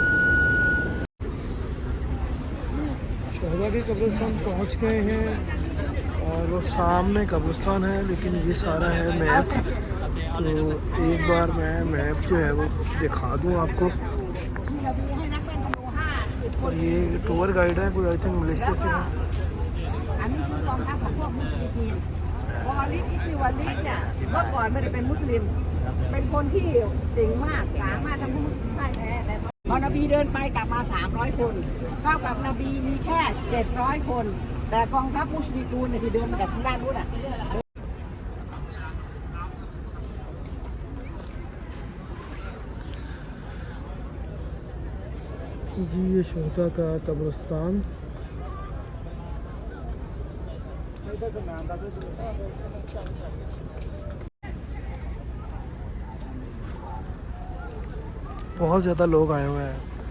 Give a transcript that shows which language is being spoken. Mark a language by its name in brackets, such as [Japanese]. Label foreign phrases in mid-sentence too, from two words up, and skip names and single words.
[Urdu] شہداء کے قبرستان پہنچ گئے ہیں اور وہ سامنے قبرستان ہے لیکن یہ سارا ہے میپ. تو ایک بار میں میپ جو ہے وہ دکھا دوں آپ کو. اور یہ [English] tour guide [Urdu] ہے کوئی [English] I think [Urdu] ملیشیا سے ہے. [Thai] อันนี้คือกองทัพของพวกมุสลิมวอลิดที่คือวอลิดเนี่ยเมื่อก่อนไม่ได้เป็นมุสลิมเป็นคนที่เก่งมากสามารถทำให้มุสลิมได้แท้แต่พอนบีเดินไปกลับมา300 คนเท่ากับนบีมีแค่700 คนแต่กองทัพมุสลิมเนี่ยที่เดินมาจากทางด้านนู้นอ่ะ [Urdu] جی یہ شہداء کا قبرستان. بہت زیادہ لوگ آئے ہوئے ہیں.